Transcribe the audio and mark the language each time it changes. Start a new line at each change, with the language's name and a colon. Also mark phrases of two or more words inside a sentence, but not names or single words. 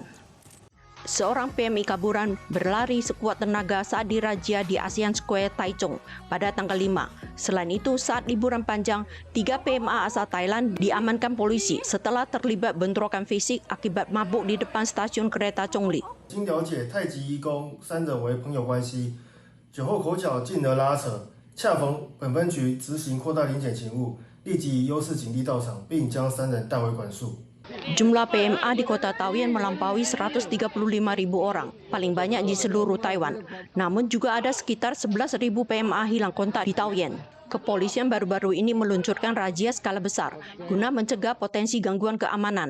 Indonesian: Seorang PMI kaburan berlari sekuat tenaga saat dirazia di ASEAN Square Taichung pada tanggal 5. Selain itu, saat liburan panjang, 3 PMA asal Thailand diamankan polisi setelah terlibat bentrokan fisik akibat mabuk di depan stasiun kereta Chongli.
Chinese: 经了解太极义工3人为朋友关系，酒后口角进而拉扯，恰逢本分局执行扩大临检勤务，立即以优势警力到场，并将3人带回管束。
Indonesian: Jumlah PMA di kota Taoyuan melampaui 135.000 orang, paling banyak di seluruh Taiwan. Namun juga ada sekitar 11.000 PMA hilang kontak di Taoyuan. Kepolisian baru-baru ini meluncurkan razia skala besar guna mencegah potensi gangguan keamanan.